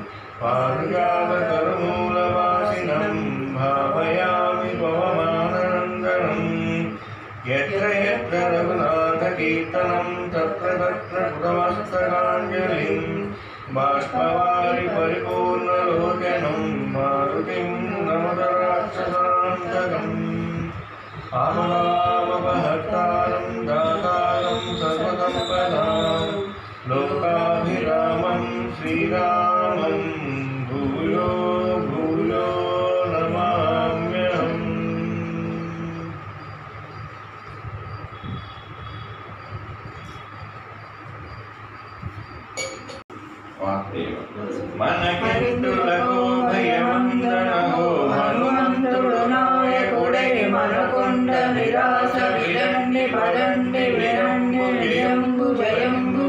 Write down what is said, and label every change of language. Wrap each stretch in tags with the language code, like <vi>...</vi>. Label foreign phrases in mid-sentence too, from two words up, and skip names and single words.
<sa>पारिजाततरुमूलवासिनं भावयामि पवमाननन्दनं यत्र यत्र रघुनाथकीर्तनं तत्र तत्र कृतमस्तकाञ्जलिं बाष्पवारि परिपूर्णलोचनं मारुतिं नमत राक्षसान्तकम् आमलामपहर्तारं दातारं सर्वसम्पदां लोकाभिरामं श्रीरामं भूयो भूयो नमाम्यहम्।</sa> <te>మనకెందులకు భయమందనహో హనుమంతుడు నాయకుడే మనకొండ నిరాశ విరండి పరండి విరండి విజయంబు జయంబు</te>